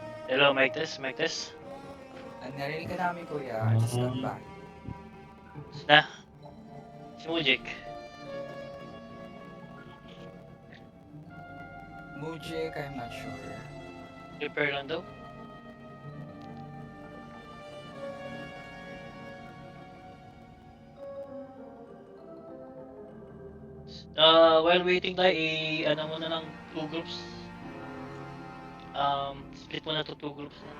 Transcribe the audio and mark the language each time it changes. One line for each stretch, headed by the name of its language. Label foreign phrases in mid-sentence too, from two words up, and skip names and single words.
English: Hello, mic test, mic test.
Filipino: Narinig ka namin, kuya.
English: Just stand back.
Filipino: Na. Si Mujik.
English: Mujik, I'm not sure.
Filipino: Prepare lang daw.
English: While waiting
Filipino: tayo, ano muna ng 2 groups.
English: Split muna to 2 groups
Filipino: na.